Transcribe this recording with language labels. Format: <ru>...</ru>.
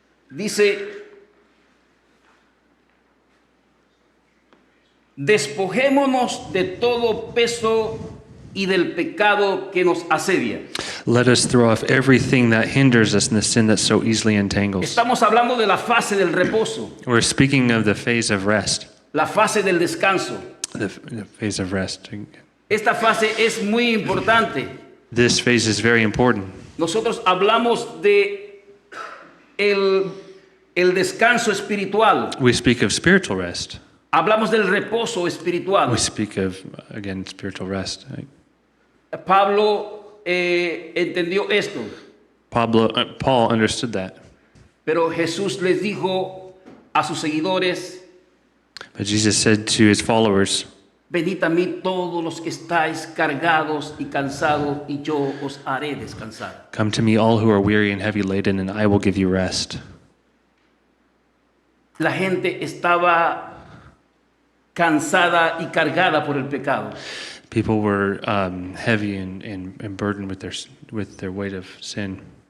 <es>Dice, despojémonos de todo peso y del pecado que nos asedia.</es> <en>Let us throw off everything that hinders us and the sin that so easily entangles.</en> <es>Estamos hablando de la fase del reposo,</es> <en>We're speaking of the phase of rest.</en> <es>la fase del descanso.</es> <en>The phase of rest.</en> <es>Esta fase es muy importante.</es> <en>This phase is very important.</en> <es>Nosotros hablamos de el descanso espiritual,</es> <en>We speak of spiritual rest.</en> <es>Hablamos del reposo espiritual.</es> <en>We speak of, again, spiritual rest. Right?</en> <es>Pablo entendió esto,</es> <en>Paul understood that.</en> <es>pero Jesús les dijo a sus seguidores,</es> <en>But Jesus said to his followers,</en> <es>venid a mí todos los que estáis cargados y cansados, y yo os haré descansar.</es> <en>come to me all who are weary and heavy laden, and I will give you rest.</en> <es>La gente estaba cansada y cargada por el pecado.</es> <en>People were heavy and burdened with their weight of sin.</en>